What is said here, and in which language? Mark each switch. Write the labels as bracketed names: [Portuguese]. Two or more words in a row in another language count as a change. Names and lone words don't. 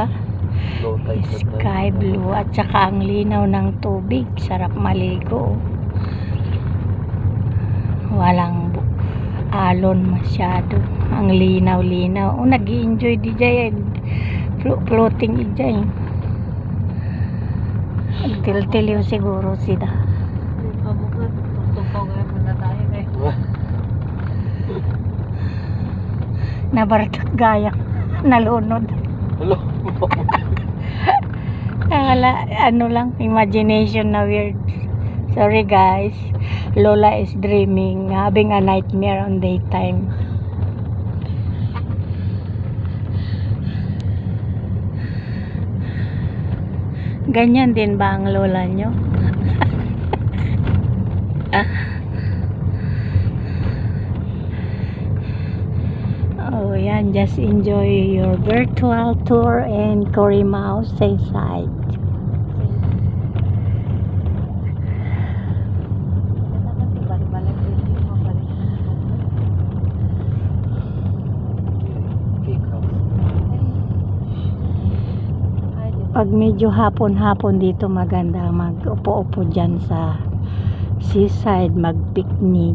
[English] Sky blue [Filipino] at saka ang linaw ng tubig, sarap maligo. Walang alon masyado. Ang linaw-linaw. Oh, nag-i-enjoy di jay floating di jay. Til-tiliw siguro sila. Nabartak gaya nalunod. Ano lang, imagination na weird. [English] Sorry guys, Lola is dreaming, having a nightmare on daytime. [Filipino] Ganyan din ba ang lola nyo? Oh yan, [English] just enjoy your virtual tour in Corimao Seaside. [Filipino] Pag medyo hapon-hapon dito maganda mag-upo-upo dyan sa seaside, mag-picnic.